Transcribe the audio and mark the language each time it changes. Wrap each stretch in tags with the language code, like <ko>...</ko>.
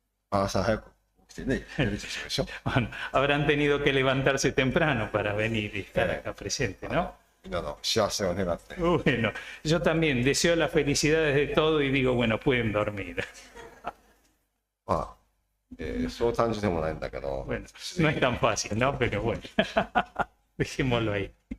<ja>朝早く起きてね、やるでしょでしょ。</ja> <es>Bueno, habrán tenido que levantarse temprano para venir y estar acá presente, ¿no?</es> <ja>みんなの幸せを願って。</ja> <es>Bueno, yo también deseo las felicidades de todo y digo, bueno, pueden dormir.</es> <ja>まあ、そう単純でもないんだけど。</ja> <es>Bueno, no es tan fácil, ¿no? Pero bueno, dejémoslo ahí.</es>